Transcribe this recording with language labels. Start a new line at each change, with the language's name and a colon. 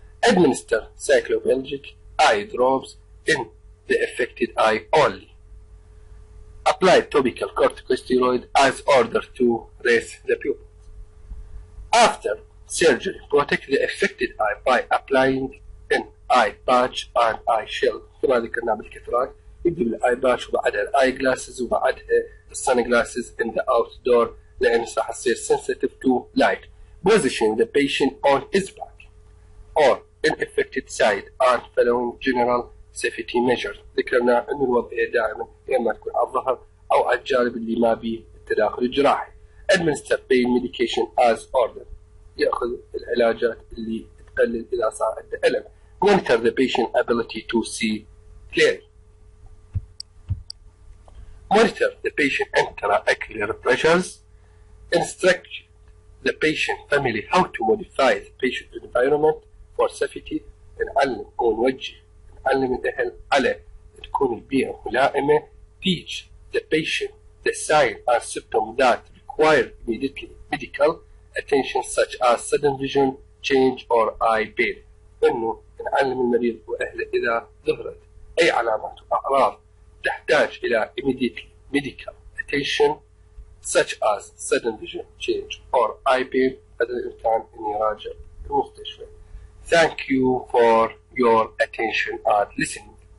English: Administer cycloplegic eye drops in the affected eye only. Apply topical corticosteroid as ordered to raise the pupils. After surgery, protect the affected eye by applying an eye patch and eye shell.
Arabic: كما ذكرنا بالكاتاراكت يبدأ بالاي باتش وبعدها الاي جلاسز وبعدها السن جلاسز
English: in the outdoor
Arabic: لأن راح تصير
English: sensitive to light. Position the patient on his back or in affected side and following general safety measures.
Arabic: ذكرنا أن الوضعية دائما يا إما تكون على الظهر أو على الجانب اللي ما به التداخل الجراحي.
English: Administer pain medication as ordered.
Arabic: يأخذ العلاجات اللي تقلل إذا صار عنده ألم.
English: Monitor the patient ability to see clearly. Monitor the patient intraocular pressures. Instruct the patient family how to modify the patient environment for safety.
Arabic: نعلم ونوجه نعلم الأهل على تكون البيئة ملائمة.
English: Teach the patient the signs and symptoms that require immediately medical attention such as sudden vision change or eye pain.
Arabic: إنه نعلم المريض وأهله إذا ظهرت أي علامات وأعراض تحتاج إلى
English: immediately medical attention such as sudden vision change or eye pain
Arabic: هذا الإمكان أن يراجع المستشفى.
English: Thank you for your attention and listening.